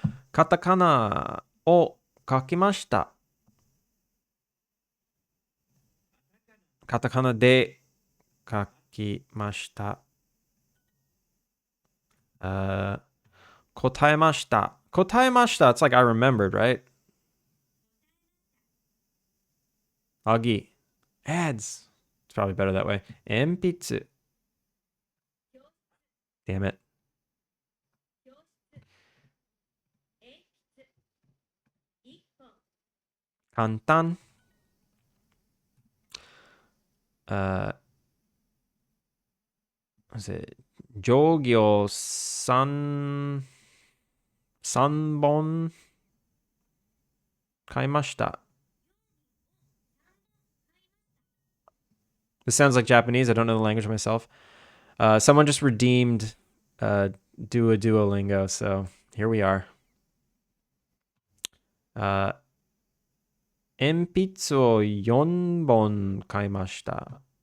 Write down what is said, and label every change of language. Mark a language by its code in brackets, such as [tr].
[ja] カタカナを書きました。カタカナで書きました。答えました。答えました。 [en] It's like I remembered, right? Agi. Ads. It's probably better that way. [ja] 鉛筆. [en] Damn it. [ja] Kantan. [en] Was it [ja] 定規を3本買いました. [en] This sounds like Japanese. I don't know the language myself. Someone just redeemed Duolingo, so here we are. [ja] 鉛筆を4本買いました.